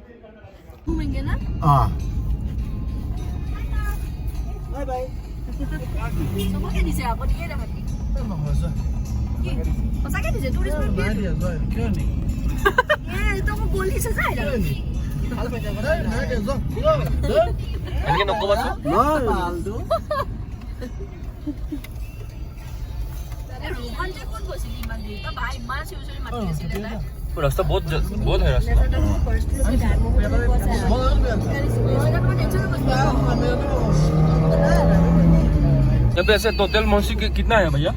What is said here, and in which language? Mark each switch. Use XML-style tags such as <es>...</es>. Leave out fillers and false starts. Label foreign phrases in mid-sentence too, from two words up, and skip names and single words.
<en>bye bye.</en> <as>সঁচাকে দিছে এনেকৈ নক'বাচোন।</as> <hi>रास्ता बहुत है रास्ता। यहाँ पे ऐसे टोटल मौसी कितना है भैया?</hi>